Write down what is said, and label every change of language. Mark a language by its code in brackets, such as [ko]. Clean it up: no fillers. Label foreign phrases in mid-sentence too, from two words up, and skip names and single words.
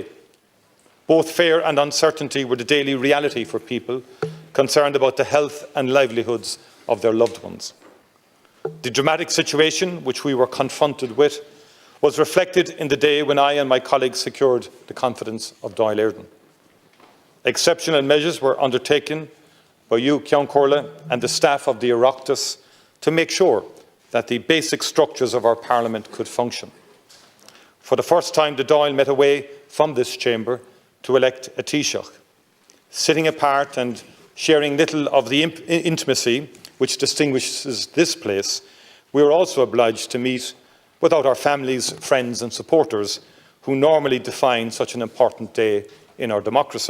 [en] Both fear and uncertainty were the daily reality for people concerned about the health and livelihoods of their loved ones. The dramatic situation which we were confronted with was reflected in the day when I and my colleagues secured the confidence of Dáil Éireann. Exceptional measures were undertaken by you, ceann comhairle, and the staff of the Oireachtas to make sure that the basic structures of our Parliament could function. For the first time, the Dáil met away from this chamber to elect a Taoiseach. Sitting apart and sharing little of the intimacy which distinguishes this place, we were also obliged to meet without our families, friends and supporters who normally define such an important day in our democracy.